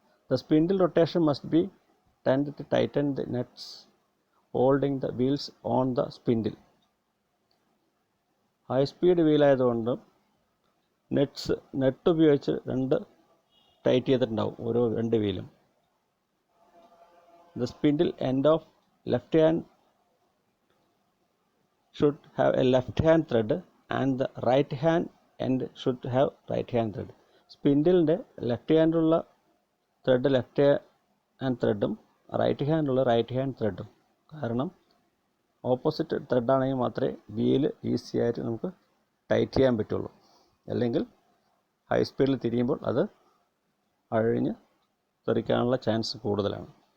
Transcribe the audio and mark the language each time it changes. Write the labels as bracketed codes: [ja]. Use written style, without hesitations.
[en] The spindle rotation must be tend to tighten the nuts holding the wheels on the spindle. [ml] High speed വീലായതുകൊണ്ട് നെട്ട് ഉപയോഗിച്ച് tight ചെയ്തിട്ടുണ്ടാവും ഓരോ 2 വീലും. [en] The spindle end of left hand should have a left hand thread and the right hand end should have right hand thread. [ml] സ്പിൻഡിലിൻ്റെ left ഹാൻഡുള്ള thread left hand ത്രെഡും right ഹാൻഡുള്ള right hand ത്രെഡും. കാരണം opposite ത്രെഡാണെങ്കിൽ മാത്രമേ wheel easy ആയിട്ട് നമുക്ക് tight ചെയ്യാൻ പറ്റുള്ളൂ. അല്ലെങ്കിൽ high സ്പീഡിൽ തിരിയുമ്പോൾ അത് അഴിഞ്ഞ് തെറിക്കാനുള്ള ചാൻസ് കൂടുതലാണ്.